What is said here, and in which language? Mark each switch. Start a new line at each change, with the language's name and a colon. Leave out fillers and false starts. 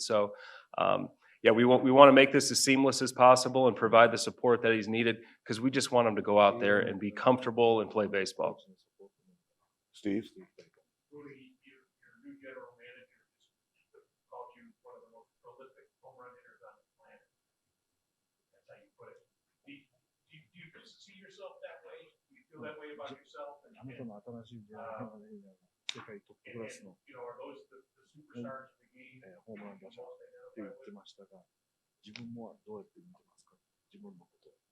English: So, yeah, we want to make this as seamless as possible and provide the support that he's needed because we just want him to go out there and be comfortable and play baseball. Steve? Rudy, your new general manager just called you one of the most prolific home run hitters on the planet. That's how you put it. Do you see yourself that way? Do you feel that way about yourself?
Japanese: あなたの新しいジェネラルマネージャーが世界トップクラスの
English: Are those the superstars of the game?
Japanese: ホームラン打者って言ってましたが、自分もどうやって見てますか、自分のこと。